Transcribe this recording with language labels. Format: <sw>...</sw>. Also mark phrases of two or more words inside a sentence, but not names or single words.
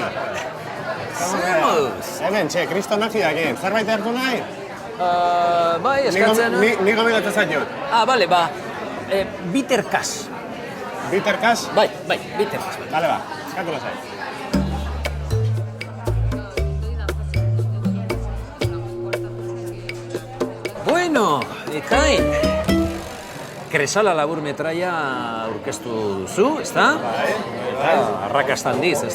<eu>Zer moduz? Hemen, kristonagiakin. Zerbait hartu nahi? Bai, eskatzen... Ni gomendatzen zaitut. Bale, bitter cash. Bitter cash? Bai, bitter cash. Bale, eskatu lasai. Bueno, Kai, Kresala labur metraia aurkeztu duzu, ezta? Bai. Arrakasta handiz, ezta?</eu>